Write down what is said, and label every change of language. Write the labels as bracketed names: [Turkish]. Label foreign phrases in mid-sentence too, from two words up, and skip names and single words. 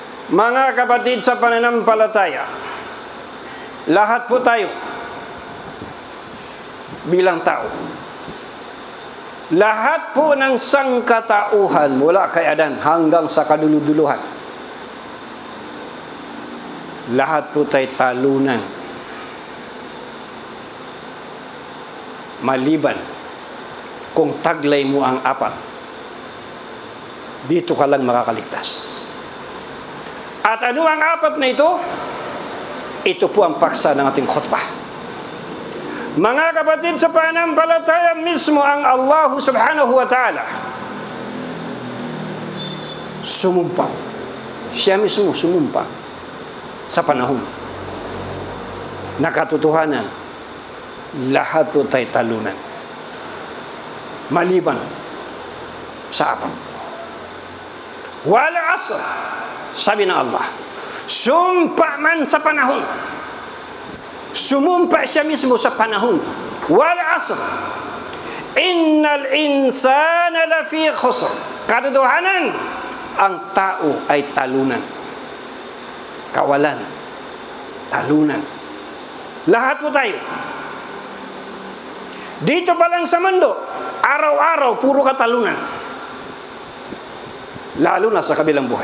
[Filipino] Mga kapatid sa pananampalataya, lahat po tayo bilang tao, lahat po ng sangkatauhan mula kay Adan hanggang sa kaduluduluhan, lahat po tayo talunan, maliban kung taglay mo ang apat. Dito ka lang makakaligtas. At ano ang apat na ito? Ito po ang paksa ng ating khutbah. Mga kapatid sa pananampalataya, mismo ang [Arabic] الله سبحانه وتعالى [Filipino] sumumpa. Siya mismo sumumpa sa panahon na katotohanan, lahat po tayo talunan, maliban sa apat. [Arabic] والعصر, [Filipino] sabi ng Allah, sumpa man sa panahon. Sumumpa siya mismo sa panahon. [Arabic] والعصر إن الإنسان لفي خسر. [Filipino] Katotohanan, ang tao ay talunan, kawalan, talunan. Lahat po tayo. Dito pa lang sa mundo, araw-araw puro katalunan. Lalo na sa kabilang buhay.